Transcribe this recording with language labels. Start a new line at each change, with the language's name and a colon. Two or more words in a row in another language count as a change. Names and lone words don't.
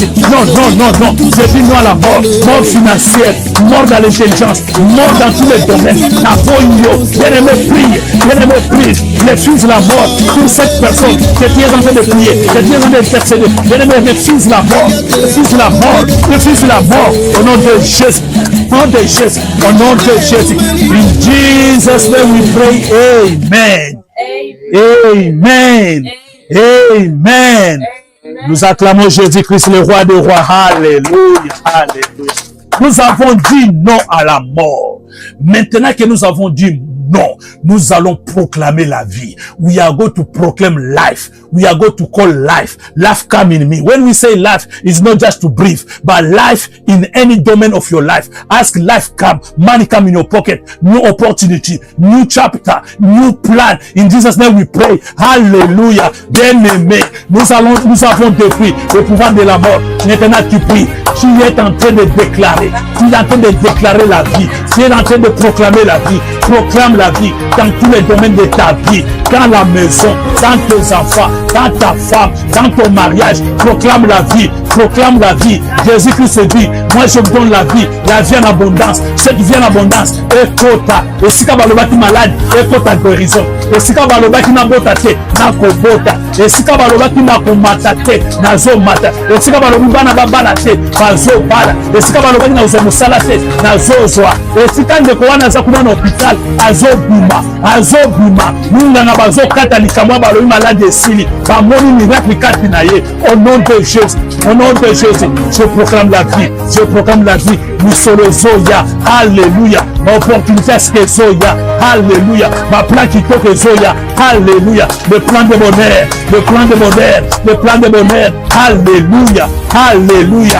French: Non, non, non, non, je vis moi la mort, mort financière, mort dans l'intelligence, mort dans tous les domaines. La voix, bien-aimé, prie, refuse la mort pour cette personne que tu es en train de prier, que tu es en train d'intercéder. Bien-aimé, refuse la mort, refuse la mort, refuse la mort, au nom de Jésus, au nom de Jésus, au nom de Jésus.
English: In Jesus' name we pray, amen. Amen. Amen.
French: Nous acclamons Jésus-Christ, le roi des rois. Alléluia, alléluia. Nous avons dit non à la mort. Maintenant que nous avons dit non, nous allons proclamer la vie.
English: We are going to proclaim life. We are going to call life. Life come in me. When we say life, it's not just to breathe, but life in any domain of your life. Ask life come. Money come in your pocket. New opportunity. New chapter. New plan. In Jesus' name we pray. Hallelujah.
French: Bien-aimé, nous avons détruit le pouvoir de la mort. Maintenant tu pries. Tu es en train de déclarer. Tu es en train de déclarer la vie. Tu es en train de proclamer la vie. Proclame la vie dans tous les domaines de ta vie, dans la maison, dans tes enfants, dans ta femme, dans ton mariage. Proclame la vie, proclame la vie. Jésus-Christ dit, moi je vous donne la vie en abondance. Cette vie en abondance est kota. Et si tu es malade, est kota guérison. Et si tu es
Lingala: nabota te, nakobota.
French: Et si tu es
Lingala: nakomata te, nazomata.
French: Et si tu es
Lingala: bana babala te, bazobala.
French: Et si tu es
Lingala: nazomusala te, nazozwa.
French: Et si tu es
Lingala: nakowana zakuna na hôpital, azobuma nunganga bazokata likamwa balobi malade esili bamoni miracle kati na ye.
French: Au nom de Jésus, au nom de Jésus, je proclame la vie, je proclame la vie.
Lingala: Misolo ezoya, alléluia.
French: Ma opportunité est ezoya, alléluia. Ma plan
Lingala: kitoko ezoya,
French: alléluia. Le plan de bonheur, le plan de bonheur, le plan de bonheur, alléluia, alléluia.